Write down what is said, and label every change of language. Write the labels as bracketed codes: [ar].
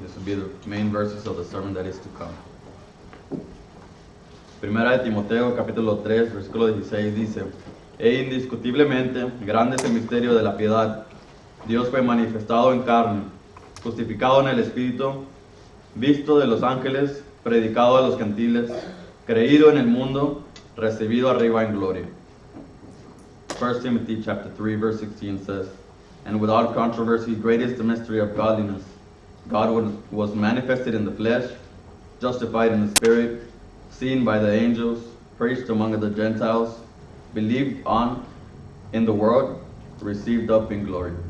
[en] This will be the main verses of the sermon that is to come. [es] 1 de Timoteo, capítulo 3, versículo 16 dice: indiscutiblemente grande es el misterio de la piedad. Dios fue manifestado en carne, justificado en el Espíritu, visto de los ángeles, predicado a los gentiles, creído en el mundo, recibido arriba en gloria. [en] 1 Timothy chapter 3 verse 16 says, and without controversy, great is the mystery of godliness. God was manifested in the flesh, justified in the spirit, seen by the angels, preached among the Gentiles, believed on in the world, received up in glory.